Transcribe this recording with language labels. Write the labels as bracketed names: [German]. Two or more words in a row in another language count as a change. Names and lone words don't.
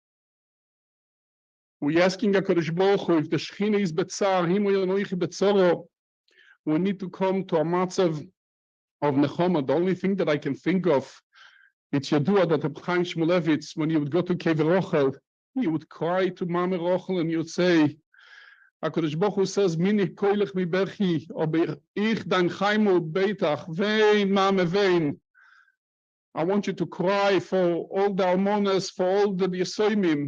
[English] We're asking [Hebrew] הקדוש ברוך הוא, [English] if the Shechina is betzar, him or [Hebrew] אנכי בצרה, [English] we need to come to a matzav of Nechoma. The only thing that I can think of, it's Yadua that Reb Chaim Shmulevitz, when he would go to Kever Rochel, he would cry to Mame Rochel and he would say, [Hebrew] הקדוש ברוך הוא [English] says, [Hebrew] מנעי קולך מ בכי, [Yiddish] אבער איך דיין חיימו בעטאך, וויין, מאמע, וויין. [English] I want you to cry for all the almonas, for all the Yesoimim.